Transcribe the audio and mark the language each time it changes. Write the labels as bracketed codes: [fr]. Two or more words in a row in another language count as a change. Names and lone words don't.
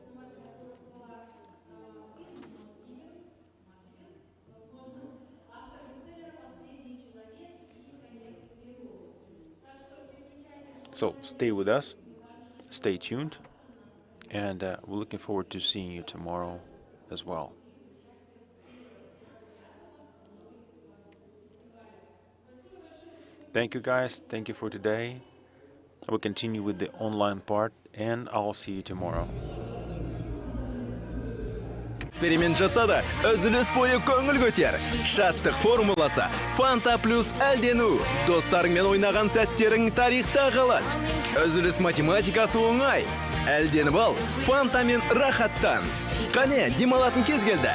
[en] So stay with us, stay tuned, and we're looking forward to seeing you tomorrow as well. Thank you guys, thank you for today. I will continue with the online part, and I'll see you tomorrow. [kk] Эксперимент жаса да, үзіліс бойы көңіл көтер. Шаттық формуласы Фанта плюс әлдену. Достарыңмен ойнаған сәттерің тарихта қалады. Үзіліс математикасы оңай. Әлденіп ал, Фантамен рахаттан. Қане, демалатын кез келді.